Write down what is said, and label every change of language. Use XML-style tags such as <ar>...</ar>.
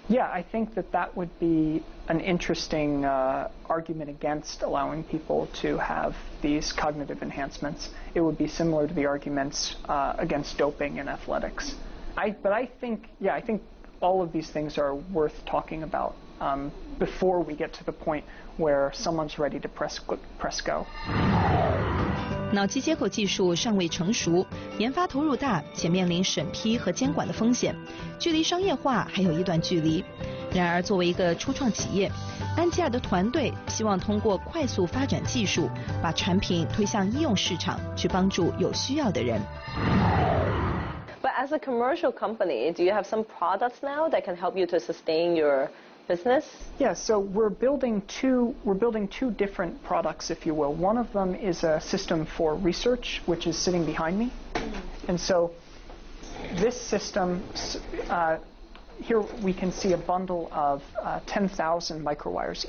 <en>Yeah, I think that would be an interesting argument against allowing people to have these cognitive enhancements. It would be similar to the arguments against doping in athletics. But I think all of these things are worth talking about before we get to the point where someone's ready to press go.</en> <zh>脑机接口技术尚未成熟，研发投入大，且面临审批和监管的风险，距离商业化还有一段距离。然而，作为一个初创企业，安吉尔的团队希望通过快速发展技术，把产品推向医用市场，去帮助有需要的人。</zh> <en>But as a commercial company, do you have some products now that can help you to sustain your business? Yeah, so we're building two different products, if you will. One of them is a system for research, which is sitting behind me. And so this system, here we can see a bundle of 10,000 microwires.</en>